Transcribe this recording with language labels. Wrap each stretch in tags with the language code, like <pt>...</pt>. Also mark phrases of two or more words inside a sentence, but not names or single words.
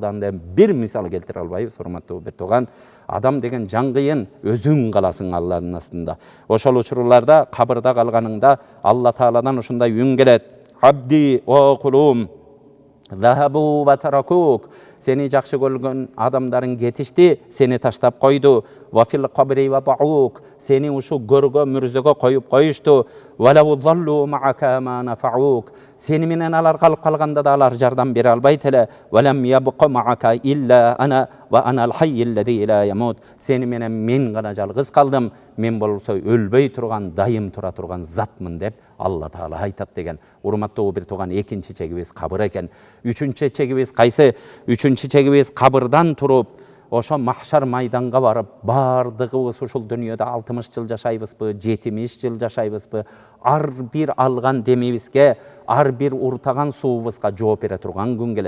<ky>Анда бир мисал келтире албайбыз, урматтуу бир тууган. Адам деген жан кыйын, өзүң каласың Алланын астында.</ky> <ar>Ошол учурларда кабырда калганыңда Алла Тааладан ушундай үн келет: "عبدي وكلهم ذهبوا وتركوك."</ar> <ky>Сени жакшы көргөн адамдарың кетишти, сени таштап койду.</ky> <ar>"وفي القبر وضعوك."</ar> <ky>Сени ушу көргө, мүрзөгө коюп коюшту.</ky> <ar>"ولو ظلوا معك ما نفعوك."</ar> <ky>Сени менен алар калып калганда да алар жардам бере албайт эле.</ky> <ar>"ولم يبق معك إلا أنا وأنا الحي الذي لا يموت."</ar> <ky>Сени менен мен гана жалгыз калдым. Мен болсо өлбөй турган, дайым тура турган затмын деп Алла Таала айтат деген. Урматтуу бир тууган, экинчи чегибиз кабыр экен. Үчүнчү чегибиз кайсы? Үчүнчү чегибиз кабырдан туруп ошо махшар майданга барып, бардыгыбыз ушул дүйнөдө 60 жыл жашайбызбы, 70 жыл жашайбызбы, ар бир алган демибизге, ар бир уртаган суубузга жооп бере турган күн келет.</ky>